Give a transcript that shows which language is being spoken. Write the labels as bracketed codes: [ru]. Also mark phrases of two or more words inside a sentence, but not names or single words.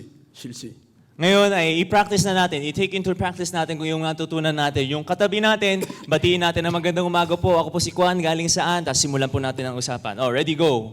[tl] Ngayon ay i-practice na natin, [en] i-take into practice [tl] natin kung yung natutunan natin. Yung katabi natin, batiin natin na magandang umaga po. Ako po si Juan, galing saan? Tapos simulan po natin ang usapan. [en] Ready, go.